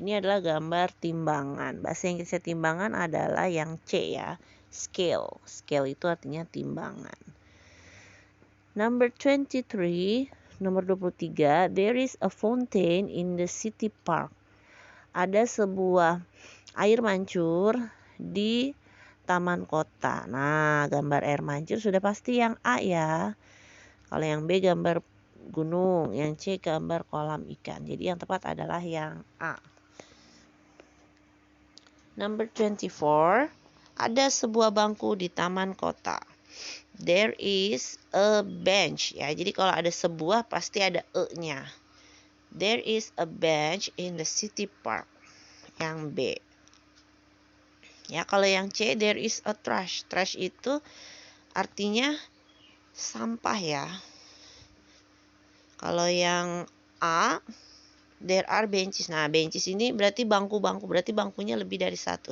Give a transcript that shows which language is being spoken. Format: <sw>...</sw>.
<id>Ini adalah gambar timbangan. Bahasa Inggrisnya timbangan adalah yang C ya, scale. Scale itu artinya timbangan.</id> <en>Number 23,</en> <id>nomor 23,</id> <en>there is a fountain in the city park.</en> <id>Ada sebuah air mancur di taman kota. Nah, gambar air mancur sudah pasti yang A ya. Kalau yang B gambar gunung, yang C gambar kolam ikan. Jadi yang tepat adalah yang A. Number 24, ada sebuah bangku di taman kota.</id> <en>There is a bench</en> <id>ya. Jadi kalau ada sebuah pasti ada e-nya.</id> <en>There is a bench in the city park.</en> <id>Yang B. Ya, kalau yang C,</id> <en>there is a trash.</en> <id>Trash itu artinya sampah ya. Kalau yang A,</id> <en>there are benches.</en> <id>Nah, benches ini berarti bangku-bangku. Berarti bangkunya lebih dari satu.</id>